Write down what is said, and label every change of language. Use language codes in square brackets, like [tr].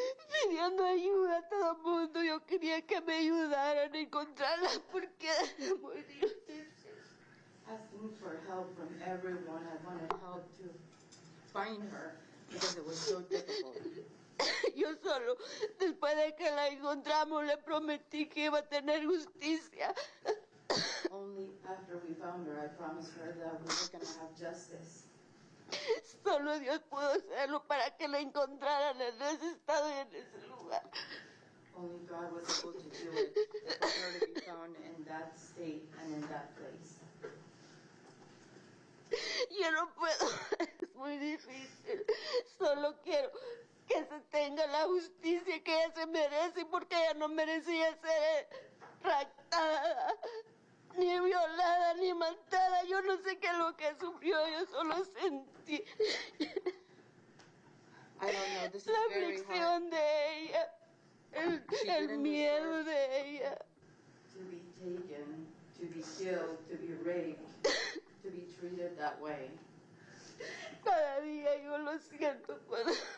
[es] Pidiendo ayuda a todo el mundo. Yo quería que me ayudaran a encontrarla porque era muy difícil. [en] Asking for help from everyone. I wanted help to find her because it was so difficult. [es] Yo solo, después de que la encontramos, le prometí que iba a tener justicia. [en] Only after we found her, I promised her that we were going to have justice. [es] Solo Dios pudo hacerlo para que la encontraran en ese estado y en ese lugar. [en] Only God was able to do it, for her to be found in that state and in that place. [es] Yo no puedo, es muy difícil. Solo quiero que se tenga la justicia que ella se merece, porque ella no merecía ser raptada, ni violada, ni matada. Yo no sé qué es lo que sufrió, yo solo sentí [en] I don't know, this is [es] la [en] very hard. [es] aflicción de ella, el miedo de ella. [en] To be taken, to be killed, to be raped, to be treated that way. [es] Cada día yo lo siento cuando